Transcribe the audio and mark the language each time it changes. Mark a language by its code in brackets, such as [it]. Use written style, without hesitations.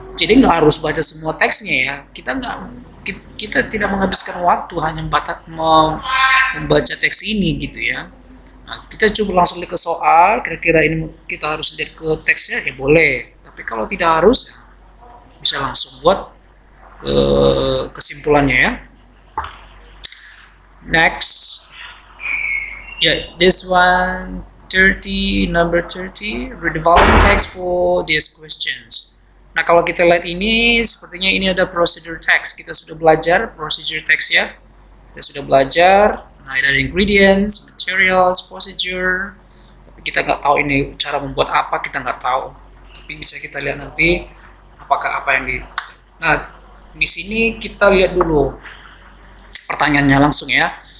[id] Jadi nggak harus baca semua teksnya ya. Kita tidak menghabiskan waktu hanya membaca teks ini gitu ya. Nah, kita coba langsung lihat ke soal, kira-kira ini kita harus lihat ke teksnya, ya boleh. Tapi kalau tidak harus, bisa langsung buat ke kesimpulannya ya. [en] Next, this one, number 30, read the following text for these questions. [id] Nah, kalau kita lihat ini, sepertinya ini ada procedure text. Kita sudah belajar procedure text ya. Kita sudah belajar. Nah, ada ingredients, materials, procedure. Tapi kita nggak tahu ini cara membuat apa, kita nggak tahu. Tapi bisa kita lihat nanti apakah apa yang Nah, di sini kita lihat dulu pertanyaannya langsung ya.